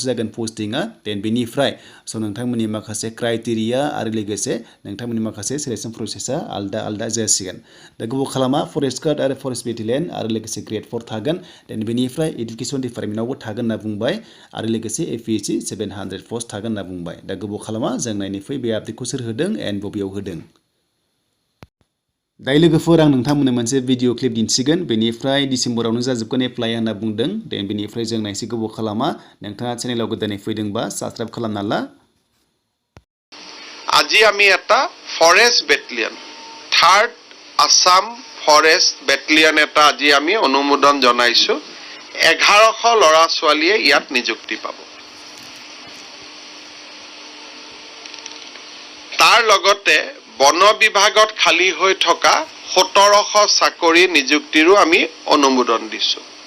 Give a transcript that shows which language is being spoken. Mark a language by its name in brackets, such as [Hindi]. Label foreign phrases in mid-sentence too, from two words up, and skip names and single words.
[Bodo] जागोन पोस्टिंआ देन बेनिफ्राय सो नोंथांमोननि माखासे क्राइटेरिया आरो लोगोसे नोंथांमोननि माखासे [English] selection process [Bodo] आलदा आलदा जासिगोन दा गोबाव खालामा [English] forest guard [Bodo] आरो [English] forest battalion [Bodo] आरो लोगोसे ग्रेड 4 थागोन देन बेनिफ्राय [English] education department [Bodo] थागोन होनना बुंबाय आरो लोगोसे APSC 700 पोस्ट थागोन होनना बुंबाय दा गोबाव खालामा जों नायनो फै बे आपडेटखौ सोर होदों एन्ड बबेयाव होदों दायो लोगोफोर आं नोंथांमोननो मोनसे [English] video clip [Bodo] दिन्थिगोन बेनिफ्राय डिसेम्बरावनो जाजोबगोन एप्लाइ होनना बुंदों देन बेनिफ्राय जों नायसै गोबाव खालामा नोंथाङा चेनेलाव गोदानै फैदोंबा साबस्क्राइब खालामना ला [Assamese] আজি আমি এটা [English] forest battalion third Assam forest battalion [Assamese] এটা আজি আমি অনুমোদন জনাইছো 1100 লৰা ছোৱালীয়ে ইয়াত নিযুক্তি পাব তাৰ লগতে বন বিভাগত খালি হৈ থকা 1700 চাকৰি নিযুক্তিৰো আমি অনুমোদন দিছো